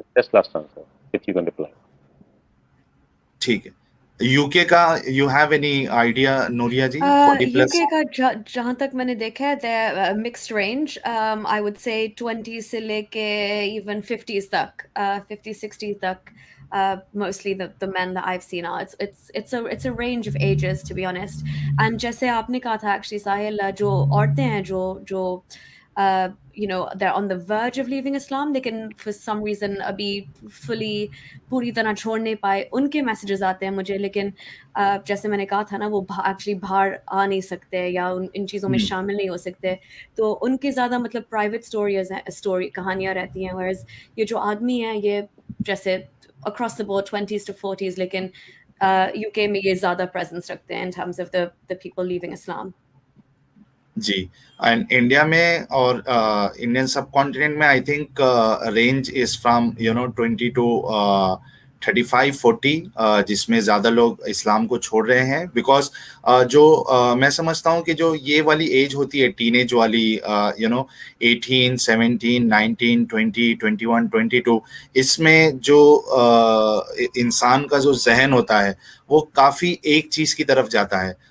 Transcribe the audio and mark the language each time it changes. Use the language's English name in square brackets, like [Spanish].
[English] Just last answer if you can reply. [Hindi] ठीक है. [English] UK का you have any idea Nuria ji? 40+. [Hindi] UK का जहाँ तक मैंने देखा है mixed range. [English] I would say 20 से लेके even 50s तक, 50-60 तक. Mostly the men that I've seen are it's a range of ages, to be honest. [Hindi] And जैसे आपने कहा था actually साहिल, जो औरतें हैं जो [English] they're on the verge of leaving Islam, [Hindi] लेकिन for some reason अभी fully पूरी तरह छोड़ नहीं पाए, उनके messages आते हैं मुझे. लेकिन जैसे मैंने कहा था ना, वो actually बाहर आ नहीं सकते या इन चीज़ों में शामिल नहीं हो सकते, तो उनके ज़्यादा मतलब private stories कहानियाँ रहती हैं. [English] whereas [Hindi] ये जो आदमी हैं, ये जैसे [English] across the board 20s to 40s, लेकिन UK में ये ज़्यादा presence रखते हैं in terms of the people leaving Islam. [Hindi] Ji. [English] and India में और Indian subcontinent में I think range is from 20 to [Hindi] 35-40, जिसमें ज़्यादा लोग इस्लाम को छोड़ रहे हैं, बिकॉज मैं समझता हूँ कि जो ये वाली एज होती है टीनेज वाली, 18, 17, 19, 20, 21, 22, इसमें जो इंसान का जो जहन होता है वो काफ़ी एक चीज़ की तरफ जाता है।